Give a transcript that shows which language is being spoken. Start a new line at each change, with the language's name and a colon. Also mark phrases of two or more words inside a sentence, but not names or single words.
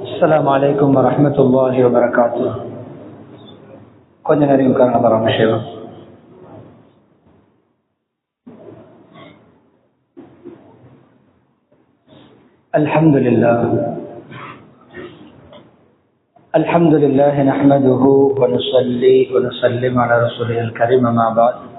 Arabic: السلام عليكم ورحمة الله وبركاته.
Tamil: கொஞ்ச நேரம் உட்காருங்க பரமேஸ்வரா.
Arabic: الحمد لله نحمده ونصلي ونسلم على رسوله الكريم ما بعد.